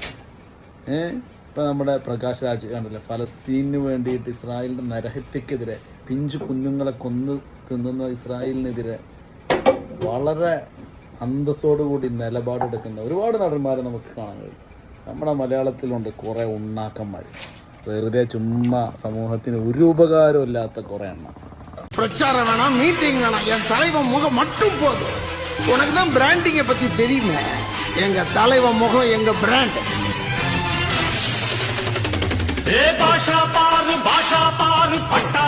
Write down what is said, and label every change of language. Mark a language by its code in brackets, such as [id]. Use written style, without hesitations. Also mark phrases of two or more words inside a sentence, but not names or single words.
[ml] ഇപ്പം നമ്മുടെ പ്രകാശ് രാജ് കണ്ടല്ലേ, ഫലസ്തീനു വേണ്ടിയിട്ട് ഇസ്രായേലിൻ്റെ നരഹത്യക്കെതിരെ, പിഞ്ചു കുഞ്ഞുങ്ങളെ കൊന്നു തിന്നുന്ന ഇസ്രായേലിനെതിരെ വളരെ അന്തസ്സോടുകൂടി നിലപാടെടുക്കുന്ന ഒരുപാട് നടന്മാരെ നമുക്ക് കാണാൻ കഴിയും. നമ്മുടെ മലയാളത്തിലുണ്ട് കുറേ ഉണ്ണാക്കന്മാർ, വെറുതെ ചുമ്മാ സമൂഹത്തിന് ഒരു ഉപകാരം ഇല്ലാത്ത കുറേ എണ്ണം. [ta] பிரச்சாரம் வேணாம், மீட்டிங் வேணாம், என் தலைவன் முகம் மட்டும் போதும். உனக்கு தான் பிராண்டிங்கை பத்தி தெரியுமே. எங்க தலைவன் முகம் எங்க பிராண்ட். பாஷா பாரு